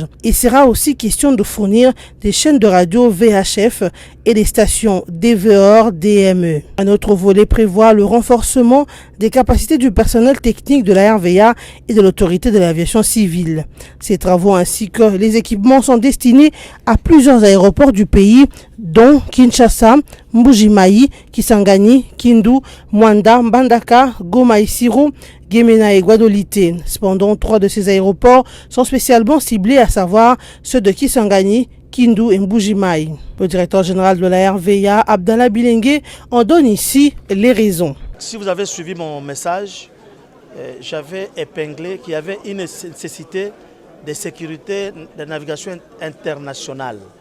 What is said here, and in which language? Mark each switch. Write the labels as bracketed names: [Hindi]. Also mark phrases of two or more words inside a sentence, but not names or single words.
[French] Il sera aussi question de fournir des chaînes de radio VHF et des stations DVOR DME. Un autre volet prévoit le renforcement des capacités du personnel technique de la RVA et de l'autorité de l'aviation civile. Ces travaux ainsi que les équipements sont destinés à plusieurs aéroports du pays, dont Kinshasa, Mbuji-Mayi, Kisangani, Kindu, Mwanda, Mbandaka, Goma Isiro, Gemena et Guadolite. Cependant, 3 de ces aéroports sont spécialement ciblés, à savoir ceux de Kisangani, Kindu et Mbuji-Mayi. Le directeur général de la RVA, Abdallah Bilengue, en donne ici les raisons. Si vous avez suivi mon message, j'avais épinglé qu'il y avait une nécessité de sécurité de navigation internationale.